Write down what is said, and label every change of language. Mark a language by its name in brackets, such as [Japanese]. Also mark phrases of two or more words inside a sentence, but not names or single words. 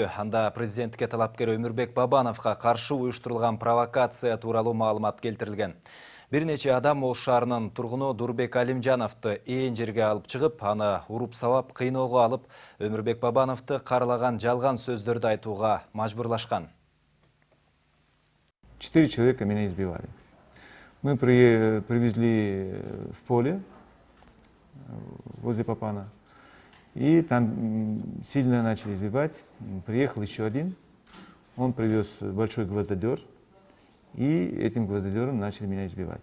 [Kyrgyz] Анда президентке талапкер Өмүрбек Бабановго каршы уюштурулган провокация тууралуу маалымат келтирилген. Бир нече адам Ош шаарынын тургуну Дурбек Алимжановду ээн жерге алып чыгып, аны уруп сабап кыйноого алып, Өмүрбек Бабановду каралаган жалган сөздөрдү айтууга мажбурлашкан. [Russian] 4 человека меня избивали. Мы привезли в поле возле Папана, и там сильно начали избивать. Приехал еще один, он привез большой гвоздодер, и этим гвоздодером начали меня избивать.